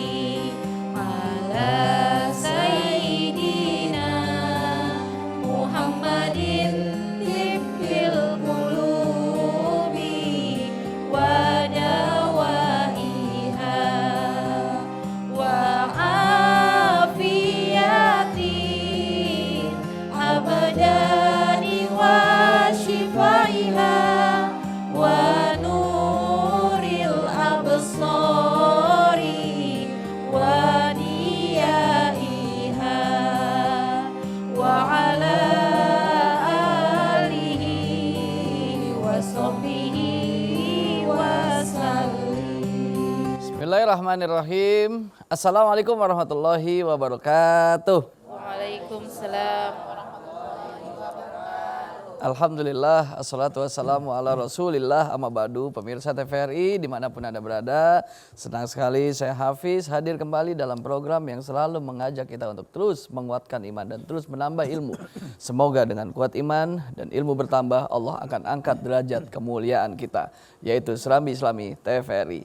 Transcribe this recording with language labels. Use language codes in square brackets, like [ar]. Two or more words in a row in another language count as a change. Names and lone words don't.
[ar] على سيدنا محمد طب القلوب ودوائها وعافية الأبدان وشفائها ونور الأبصار وضيائها وعلى آله وصحبه وسلم. بسم الله الرحمن الرحيم السلام عليكم ورحمة الله وبركاته. Waalaikumsalam. الحمد لله والصلاة والسلام على رسول الله أما بعد. [id] Pemirsa TVRI dimanapun Anda berada, senang sekali saya Hafiz hadir kembali dalam program yang selalu mengajak kita untuk terus menguatkan iman dan terus menambah ilmu. Semoga dengan kuat iman dan ilmu bertambah, Allah akan angkat derajat kemuliaan kita, yaitu Serambi Islami TVRI.